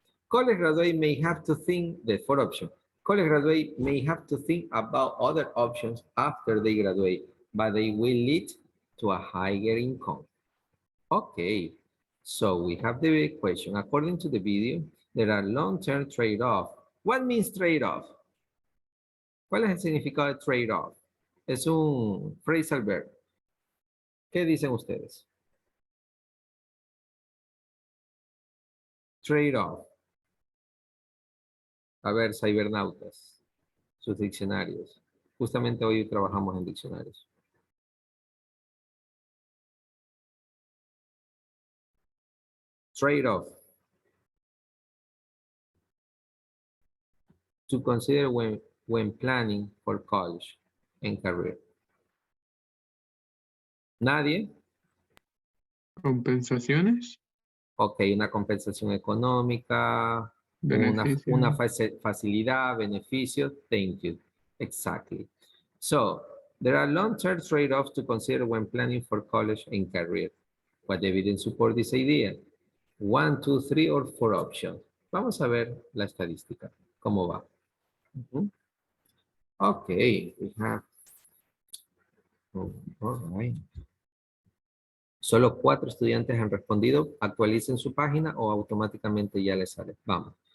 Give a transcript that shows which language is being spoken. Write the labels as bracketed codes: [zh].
[en] College graduate may have to think, the fourth option, college graduate may have to think about other options after they graduate, but they will lead to a higher income. Okay, so we have the question. According to the video, there are long-term trade-off. What means trade-off? [es] ¿Cuál es el significado de trade-off? Es un phrasal verb. ¿Qué dicen ustedes? [en] Trade-off. [es] A ver, cibernautas, sus diccionarios. Justamente hoy trabajamos en diccionarios. [en] Trade-off. To consider when planning for college and career. [es] ¿Nadie? Compensaciones, Ok, una compensación económica, beneficios. una facilidad, beneficio. [en] Thank you. Exactly. So, there are long-term trade-offs to consider when planning for college and career. What evidence support this idea? 1, 2, 3, or 4 options. [es] Vamos a ver la estadística. ¿Cómo va? [en] Ok, we have. All right. [es] Solo 4 estudiantes han respondido. Actualicen su página o automáticamente ya les sale. Vamos.